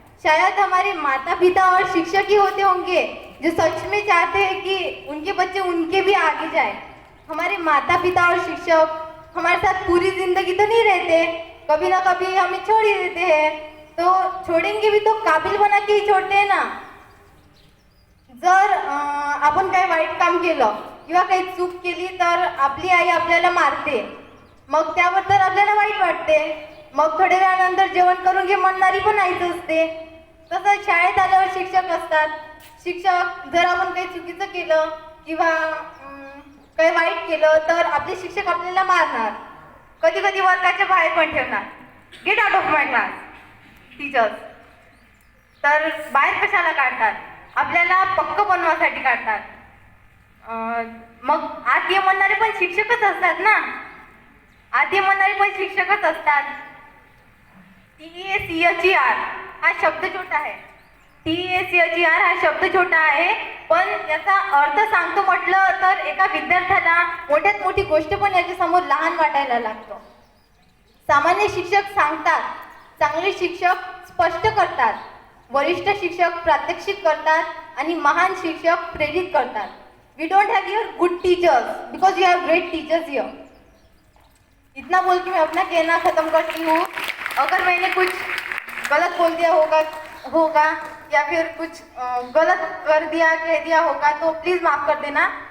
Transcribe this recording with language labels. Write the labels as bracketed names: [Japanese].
[Hindi] शायद हमारे माता पिता और शिक्षक ही होते होंगे जो सच में चाहते हैं कि उनके बच्चे उनके भी आगे जाए. हमारे माता पिता और शिक्षक हमारे साथ पूरी जिंदगी तो नहीं रहते, कभी ना कभी हमें छोड़ ही देते हैं. तो छोडेंगे भी तो काबिल बना के ही छोड़ते हैं ना. [Marathi] जर आपण काही वाईट काम केलं किंवा काही चूक केली तर आपली आई आपल्याला मारते, मग त्याबद्दल आपल्याला वाईट वाटते. मग थोड्या वेळानंतर जेवण करून घे म्हणणारी पण आईच असते. तसंच शाळेत आल्यावर शिक्षक असतात. शिक्षक जर आपण काही चुकीचं केलं किंवा काही वाईट केलं तर आपले शिक्षक आपल्याला मारणार, कधी कधी वर्गाच्या बाहेर पण ठेवणार. [English] Get out of my class teachers. [Marathi] तर बाहेर कशाला काढतात? आपल्याला पक्क बनवासाठी काढतात. मग आत ये म्हणणारे पण शिक्षकच असतात ना. आत ये म्हणणारे पण शिक्षकच असतात. TEACHER हा शब्द छोटा आहे. TEACHER हा शब्द छोटा आहे, पण याचा अर्थ सांगतो म्हटलं तर एका विद्यार्थ्याला मोठ्यात मोठी गोष्ट पण याच्या समोर लहान वाटायला लागतो. सामान्य शिक्षक सांगतात, चांगले शिक्षक स्पष्ट करतात, वरिष्ठ शिक्षक प्रात्यक्षिक करतात आणि महान शिक्षक प्रेरित करतात. [English] We don't have your good teachers because you have great teachers here. [Hindi] इतना बोल के मैं अपना कहना खत्म करती हूँ. अगर मैंने कुछ गलत बोल दिया होगा या फिर कुछ गलत कर दिया, कह दिया होगा तो प्लीज माफ कर देना.